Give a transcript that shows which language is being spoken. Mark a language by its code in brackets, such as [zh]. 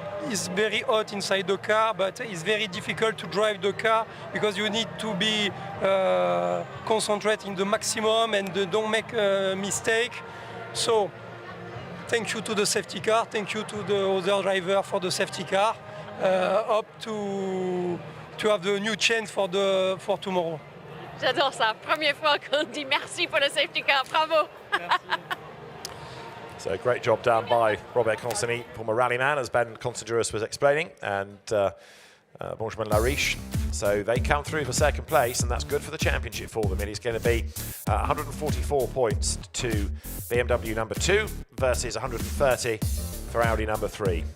[en] It's very hot inside the car, but it's very difficult to drive the car because you need to be concentrated in the maximum and don't make a mistake. So, thank you to the safety car, thank you to the other driver for the safety car. Hope to have the new chance for tomorrow. [fr] J'adore ça. Première fois qu'on dit merci pour le safety car. Bravo. [en] So great job done by Robert Consani, former rallyman, as Ben Considurus was explaining, and Benjamin Lariche. So they come through for second place, and that's good for the championship for them. It is going to be 144 points to BMW number 2 versus 130 for Audi number 3.